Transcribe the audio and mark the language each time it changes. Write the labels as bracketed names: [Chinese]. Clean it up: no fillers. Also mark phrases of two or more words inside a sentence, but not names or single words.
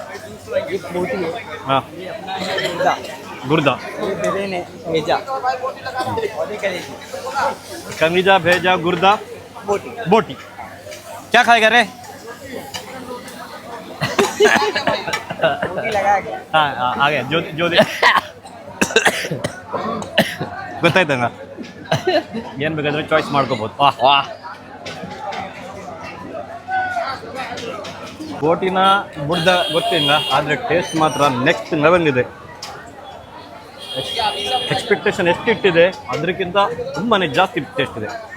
[Hindi] हाँ, गुर्दा, कमीजा भेजा गुर्दा बोटी. क्या खाएगा रे? हाँ आ गया जो ಗೊತ್ತಾಯ್ತಂಗ. [Kannada] ಏನು ಬೇಕಾದ್ರೆ ಚಾಯ್ಸ್ ಮಾಡ್ಕೋಬೋದು. ಬೋಟಿನ ಬುಡ್ದ ಗೊತ್ತಿಲ್ಲ, ಆದರೆ ಟೇಸ್ಟ್ ಮಾತ್ರ [English] next level [Kannada] ಇದೆ. ಎಕ್ಸ್ಪೆಕ್ಟೇಷನ್ ಎಷ್ಟಿಟ್ಟಿದೆ ಅದಕ್ಕಿಂತ ತುಂಬಾ ಜಾಸ್ತಿ ಟೇಸ್ಟ್ ಇದೆ.